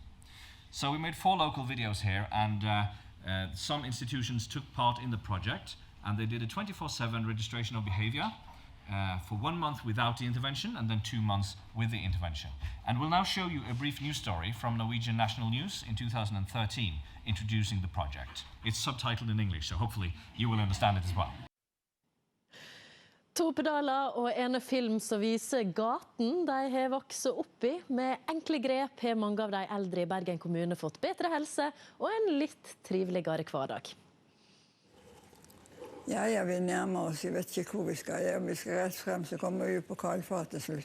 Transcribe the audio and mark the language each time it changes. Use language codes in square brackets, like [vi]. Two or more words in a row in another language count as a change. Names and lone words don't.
[en] So we made 4 local videos here, and some institutions took part in the project, and they did a 24/7 registration of behavior for 1 month without the intervention and then 2 months with the intervention. And we'll now show you a brief news story from Norwegian National News in 2013 introducing the project. It's subtitled in English, so hopefully you will understand it as well. [no] 2 pedaler og en film som viser gaten de har vokst opp i. Med enkle grep har mange av de eldre i Bergen kommune fått bedre helse og en litt triveligere hverdag. Ja, vi nærmer oss. Jeg vet ikke hvor vi skal. Ja, vi skal rett frem, så kommer vi på Kalfart til slutt.